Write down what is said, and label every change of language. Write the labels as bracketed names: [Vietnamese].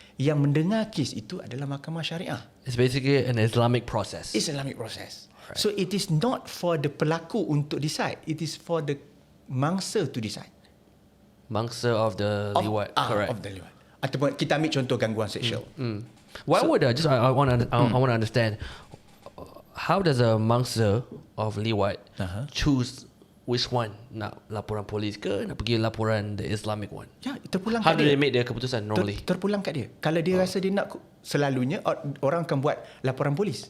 [Malay] Yang mendengar kes itu adalah mahkamah syariah. [English] It's basically an Islamic process. It's Islamic process. Right. So it is not for the pelaku untuk decide. It is for the mangsa to decide. Mangsa of the liwat. Correct. Of the liwat. [Malay] Ataupun kita ambil contoh gangguan seksual. [English] Why would I want to understand, how does a mangsa of liwat choose which one, [Malay] nak laporan polis ke nak pergi laporan the [English] Islamic one? [Malay] Ya, terpulang [English] How do [Malay] dia. [English] they make their keputusan normally? [Malay] Terpulang kat dia. Kalau dia rasa dia nak, selalunya orang akan buat laporan polis.